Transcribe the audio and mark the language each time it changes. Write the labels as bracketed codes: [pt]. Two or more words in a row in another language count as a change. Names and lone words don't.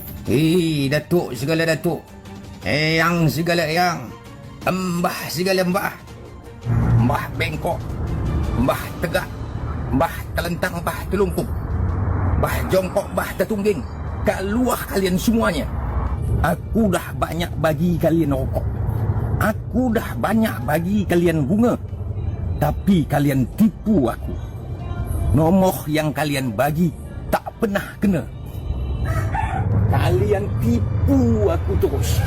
[ms] Datuk segala Datuk. Eyang segala Eyang. Mbah segala Mbah. Mbah bengkok. Mbah tegak. Mbah telentang, Mbah telungkup. Mbah jongkok, Mbah tertungging. Keluar kalian semuanya. Aku dah banyak bagi kalian rokok. Aku dah banyak bagi kalian bunga. Tapi kalian tipu aku. Nombor yang kalian bagi tak pernah kena. Kalian tipu aku terus.